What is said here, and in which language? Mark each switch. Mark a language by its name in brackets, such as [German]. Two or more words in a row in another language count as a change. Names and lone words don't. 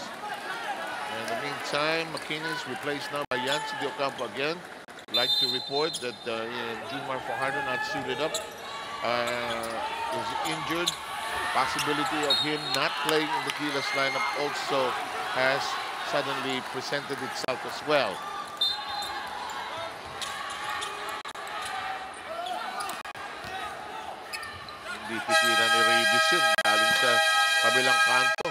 [English] In the meantime, McKinney is replaced now by Yancy De Ocampo again. Like to report that Junmar Fajardo not suited up, is injured. Possibility of him not playing in the Gilas lineup also has suddenly presented itself as well. [Filipino] Hindi pitiran ni Reeves yun galing sa kabilang kanto.